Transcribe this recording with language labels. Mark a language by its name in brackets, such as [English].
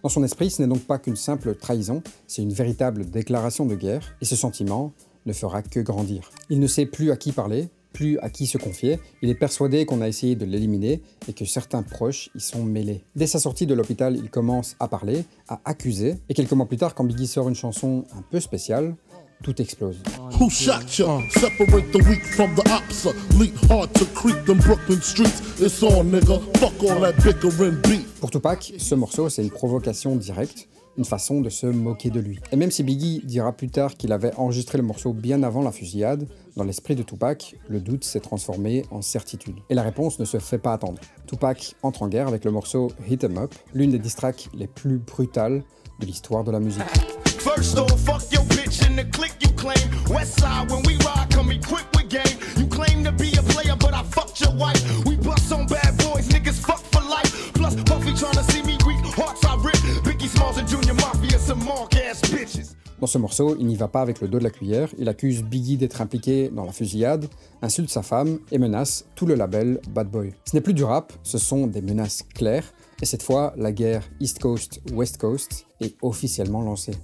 [French] Dans son esprit, ce n'est donc pas qu'une simple trahison, c'est une véritable déclaration de guerre, et ce sentiment ne fera que grandir. Il ne sait plus à qui parler, plus à qui se confier, il est persuadé qu'on a essayé de l'éliminer et que certains proches y sont mêlés. Dès sa sortie de l'hôpital, il commence à parler, à accuser, et quelques mois plus tard, quand Biggie sort une chanson un peu spéciale, tout explose. [English] Who shot ya? Separate the weak from the ops. Lead hard to creep them Brooklyn streets. It's on, nigga. Fuck all that bickering beat. [French] Pour Tupac, ce morceau, c'est une provocation directe, une façon de se moquer de lui. Et même si Biggie dira plus tard qu'il avait enregistré le morceau bien avant la fusillade, dans l'esprit de Tupac, le doute s'est transformé en certitude. Et la réponse ne se fait pas attendre. Tupac entre en guerre avec le morceau Hit 'em Up, l'une des diss tracks les plus brutales de l'histoire de la musique. [English] First off, fuck your bitch in the clique you claim. Westside when we ride, come equipped with game. You claim to be a player, but I fucked your wife. We bust on bad boys, niggas fuck for life. Plus Puffy tryna see me weak, hearts I rip. Biggie Smalls and Junior Mafia, some mark ass bitches. [French] Dans ce morceau, il n'y va pas avec le dos de la cuillère, il accuse Biggie d'être impliqué dans la fusillade, insulte sa femme et menace tout le label Bad Boy. Ce n'est plus du rap, ce sont des menaces claires. Et cette fois, la guerre East Coast-West Coast est officiellement lancée.